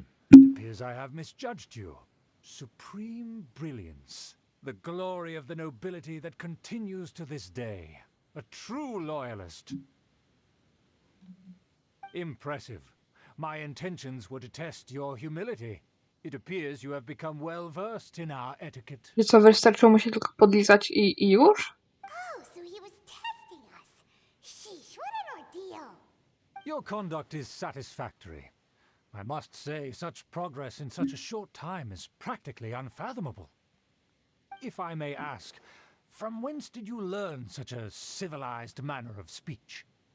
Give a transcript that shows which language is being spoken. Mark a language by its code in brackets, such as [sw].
[en] It appears I have misjudged you. Supreme brilliance. The glory of the nobility that continues to this day. A true loyalist. Impressive. My intentions were to test your humility. It appears you have become well versed in our etiquette. [pl] Że co, wystarczyło mu się tylko podlizać i już? [en] Oh, so he was testing us. Sheesh, what an ordeal. Your conduct is satisfactory. I must say, such progress in such a short time is practically unfathomable. If I may ask, from whence did you learn such a civilized manner of speech?